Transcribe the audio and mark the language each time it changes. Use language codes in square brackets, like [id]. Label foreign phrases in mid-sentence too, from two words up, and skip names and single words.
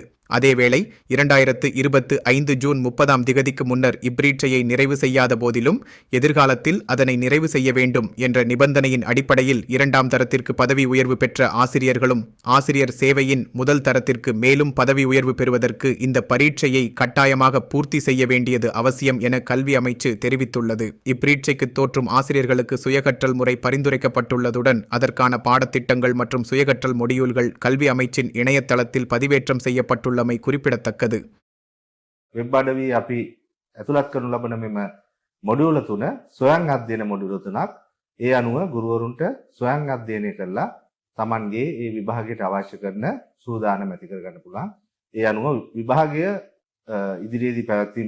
[ta] அதேவேளை 2025 ஜூன் 30ஆம் திகதிக்கு முன்னர் இப்பரீட்சையை நிறைவு செய்யாத போதிலும் எதிர்காலத்தில் அதனை நிறைவு செய்ய வேண்டும் என்ற நிபந்தனையின் அடிப்படையில் 2ஆம் தரத்திற்கு பதவி உயர்வு பெற்ற ஆசிரியர்களும் ஆசிரியர் சேவையின் முதல் தரத்திற்கு மேலும் பதவி உயர்வு பெறுவதற்கு இந்த பரீட்சையை கட்டாயமாக பூர்த்தி செய்ய வேண்டியது அவசியம் என கல்வி அமைச்சு தெரிவித்துள்ளது. இப்பரீட்சைக்கு தோற்றும் ஆசிரியர்களுக்கு சுயகற்றல் முறை பரிந்துரைக்கப்பட்டுள்ளதுடன் அதற்கான பாடத்திட்டங்கள் மற்றும் சுயகற்றல் மொடியூல்கள் கல்வி அமைச்சின் இணையதளத்தில் பதிவேற்றம் செய்யப்பட்டுள்ளது குறிப்பிடத்தக்கது. [si] වෙබ් අඩවි අපි ඇතුළත් කරනු ලබන මෙම මොඩියුල තුන ස්වයං අධ්‍යයන මොඩියුල තුනක්. ඒ අනුව ගුරුවරුන්ට ස්වයං අධ්‍යයනය කරලා Tamanගේ ඒ විභාගයට අවශ්‍ය කරන සූදානම ඇති කරගන්න පුළුවන්. ඒ අනුව විභාගය ඉදිරියේදී පැවැත්වීමට නියමිතයි.